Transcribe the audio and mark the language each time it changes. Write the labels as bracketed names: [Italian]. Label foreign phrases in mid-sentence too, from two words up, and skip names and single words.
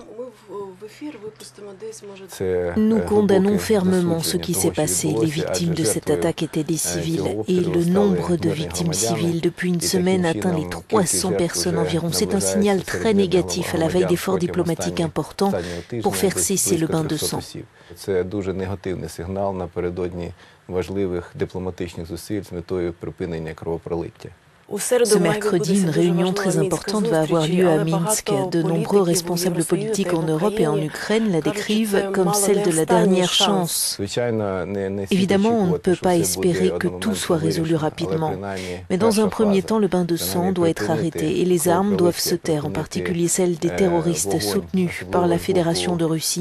[French] Nous condamnons fermement ce qui s'est passé. Les victimes de cette attaque étaient des civils et le nombre de victimes civiles depuis une semaine atteint les 300 personnes environ. C'est un signal très négatif à la veille d'efforts diplomatiques importants pour faire cesser le bain de sang. [Ukrainian] Це дуже негативний сигнал напередодні важливих дипломатичних зусиль з метою припинення кровопролиття. [French] Ce mercredi, une réunion très importante va avoir lieu à Minsk. De nombreux responsables politiques en Europe et en Ukraine la décrivent comme celle de la dernière chance. Évidemment, on ne peut pas espérer que tout soit résolu rapidement. Mais dans un premier temps, le bain de sang doit être arrêté et les armes doivent se taire, en particulier celles des terroristes soutenus par la Fédération de Russie.